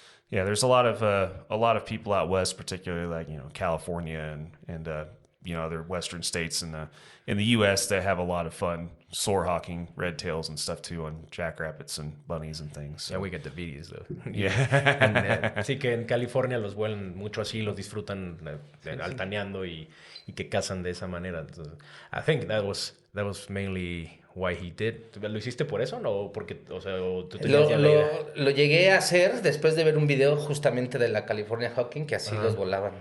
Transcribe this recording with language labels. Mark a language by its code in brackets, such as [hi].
[en] Yeah, there's a lot of people out west, particularly like California and other western states in the U.S. that have a lot of fun soar hawking red tails and stuff too on jackrabbits and bunnies and things. So. Yeah, we get the videos though. Yeah. [es] Sí que en California los vuelan mucho así, los disfrutan altaneando y que cazan de esa manera. [en] Entonces, I think that was mainly why he did. [es] ¿Lo hiciste por eso no? Porque, o sea, ¿tú tenías ya la idea? Lo llegué a hacer después de ver un video justamente de la California Hawking, que así los volaban.